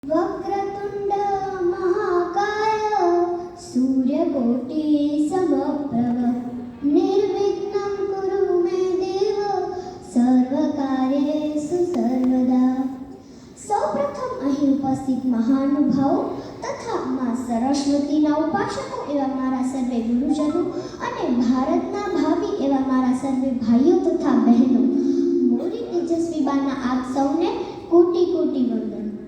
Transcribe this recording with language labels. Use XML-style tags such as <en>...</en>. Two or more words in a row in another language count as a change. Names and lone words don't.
<sa>वक्रतुंड महाकाय सूर्यकोटि समप्रभ निर्विघ्नं कुरु मे देव सर्वकार्येषु सर्वदा।</sa> <gu>સૌપ્રથમ અહીં ઉપસ્થિત મહાનુભાવો તથા માં સરસ્વતીના ઉપાસકો એવા મારા સર્વે ગુરુજનો અને ભારતના ભાવિ એવા મારા સર્વે ભાઈઓ તથા બહેનો, મોરી તેજસ્વીબાના આપ સૌને કોટી કોટી વંદન।</gu>